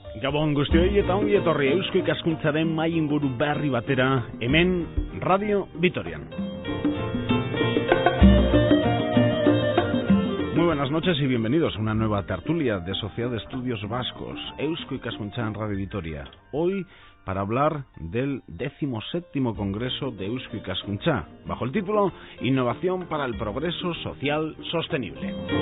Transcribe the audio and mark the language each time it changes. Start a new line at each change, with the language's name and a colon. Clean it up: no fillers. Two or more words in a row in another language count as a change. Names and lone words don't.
Basque: Gabon guztioi eta ongi etorri Eusko Ikaskuntzaren mahai inguru berri batera hemen Radio Vitorian.
Spanish: Muy buenas noches y bienvenidos a una nueva tertulia de Sociedad de Estudios Vascos, Eusko Ikaskuntza en Radio Vitoria. Hoy para hablar del 17º Congreso de Eusko Ikaskuntza, bajo el título Innovación para el Progreso Social Sostenible.